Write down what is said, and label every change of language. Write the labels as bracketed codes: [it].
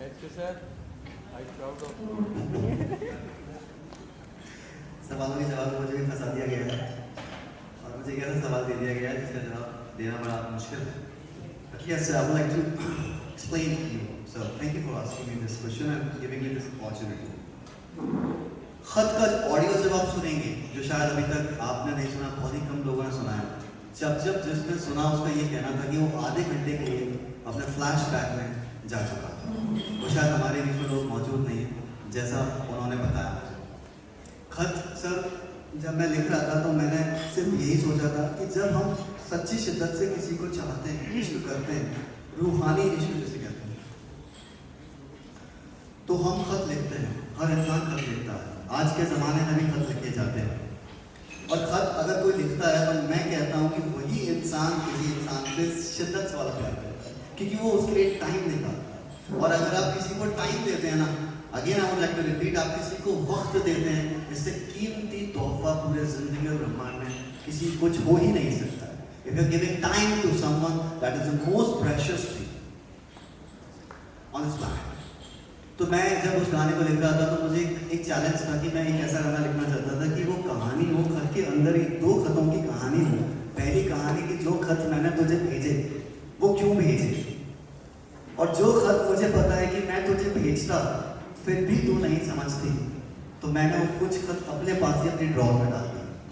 [en] sir, I proud of [hi] सवालों के जवाब में मुझे भी फंसा दिया गया है और मुझे एक ऐसा सवाल दे दिया गया है जिसका जवाब देना बड़ा मुश्किल है। [en] But yes, I would like to explain to you. So thank you for asking me this question and giving me this opportunity. [hi] खत का ऑडियो जब आप सुनेंगे, जो शायद अभी तक आपने नहीं सुना, बहुत ही कम लोगों ने सुना है। जब जिसने सुना उसका ये कहना था कि वो आधे घंटे के लिए अपने फ्लैशबैक में जा चुका था। वो शायद हमारे बीच में लोग मौजूद नहीं है, जैसा उन्होंने बताया मुझे। खत सर, जब मैं लिख रहा था तो मैंने सिर्फ यही सोचा था कि जब हम सच्ची शिद्दत से किसी को चाहते हैं, इश्क करते हैं, रूहानी इश्क जिसे कहते हैं, तो हम खत लिखते हैं। हर इंसान खत लिखता है, आज के ज़माने में भी खत लिखे जाते हैं। और खत अगर कोई लिखता है तो मैं कहता हूँ कि वही इंसान किसी इंसान से शिद्दत से वाला प्यार करता है, क्योंकि वो उसके लिए टाइम निकालता है। और अगर आप किसी को टाइम देते हैं ना, [en] again I would like to repeat, [hi] आप किसी को वक्त देते हैं, इससे कीमती तोहफा पूरे जिंदगी और ब्रह्मांड में किसी कुछ हो ही नहीं सकता। [en] If you're giving time to someone, that is the most precious thing on this planet. [hi] तो मैं जब उस गाने को लिख रहा था तो मुझे एक चैलेंज था कि मैं एक ऐसा गाना लिखना चाहता था कि वो कहानी हो, खत के अंदर ही दो खतों की कहानी हो। पहली कहानी कि जो खत मैंने तुझे भेजे वो क्यों भेजे, और जो खत मुझे पता है कि मैं तुझे भेजता फिर भी तू नहीं समझती, तो मैंने वो कुछ खत अपने पास ही अपनी ड्रॉर में डाल दिया।